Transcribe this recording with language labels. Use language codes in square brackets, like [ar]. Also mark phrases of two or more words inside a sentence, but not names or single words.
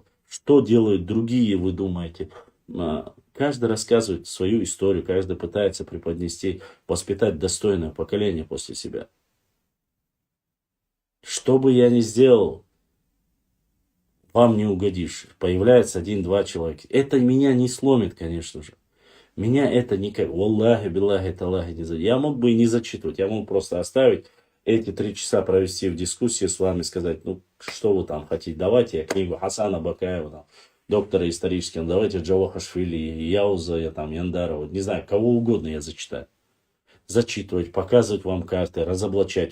[ru] Что делают другие, вы думаете? Каждый рассказывает свою историю, каждый пытается преподнести, воспитать достойное поколение после себя. Что бы я ни сделал, вам не угодишь. Появляется 1-2 человека. Это меня не сломит, конечно же. Меня это никак... [ar] والله بالله تالله [ru] не зачитывать. Я мог бы и не зачитывать. Я мог просто оставить эти 3 часа провести в дискуссии с вами, сказать, ну, что вы там хотите. Давайте я книгу Хасана Бакаева, там, доктора исторического, давайте Джавахашвили, Яуза, Яндарова, не знаю, кого угодно я зачитаю. Зачитывать, показывать вам карты, разоблачать.